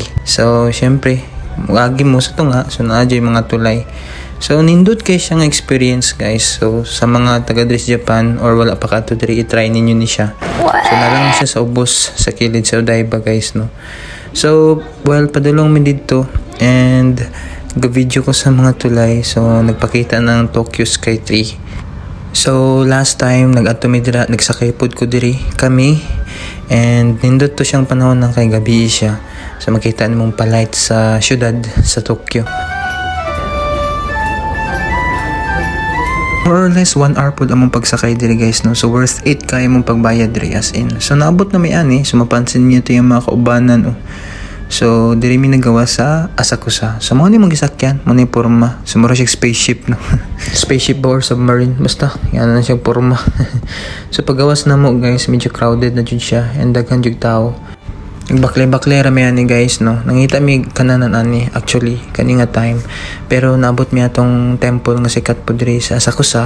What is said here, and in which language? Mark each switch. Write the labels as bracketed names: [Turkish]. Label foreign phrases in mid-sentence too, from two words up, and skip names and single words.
[Cebuano] So syempre mag-agi mo sa tunga, so naadyo mga tulay. So nindot kay siyang experience guys. So sa mga taga diri sa Japan or wala pa kadto diri, i-try ninyo ni siya. So nalang siya sa ubos sa kilid sa Odaiba guys, no. So well padulong mi dito and ga-video ko sa mga tulay. So nagpakita ng Tokyo Sky 3. So last time nag-adto mi dira, nagsakay pod ko diri kami, and nindot to siyang panahon ng kay gabi siya. So makita nimong palight sa syudad sa Tokyo. [English] More or less [Cebuano] 1 hour pod among pagsakay diri guys, no. So worth it kay mong pagbayad diri, [English] as in. [Cebuano] So naabot na may ani, so mapansin niyo to yung mga kaubanan, oh. So diri mi nagawa sa Asakusa. So mo ni mong gisakyan, mo ni porma. So mura siya spaceship, no. Spaceship ba [English] or submarine, [Cebuano] basta yan na siya porma. So paggawas na mo guys, medyo crowded na jud siya, and daghan jud tao. Nagbaklay-baklay rami ani guys, no. Nangita mi kananan ani actually kani nga time, pero naabot mi atong temple nga sikat po diri sa Asakusa.